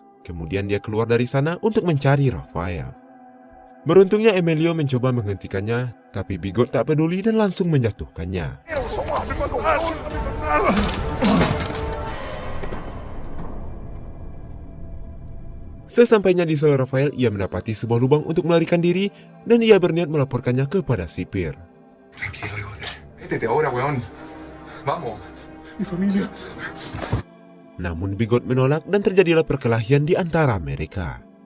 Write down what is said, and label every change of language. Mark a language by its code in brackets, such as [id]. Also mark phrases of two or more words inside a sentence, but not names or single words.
[id] Kemudian dia keluar dari sana untuk mencari Rafael. Beruntungnya Emilio mencoba menghentikannya, tapi Bigot tak peduli dan langsung menjatuhkannya. Sesampainya di sel Rafael, ia mendapati sebuah lubang untuk melarikan diri dan ia berniat melaporkannya kepada sipir. [es] Tranquilo, hijo. Métete ahora, weón. Vamos. Mi familia. [id] Namun Bigot menolak dan terjadilah perkelahian di antara mereka.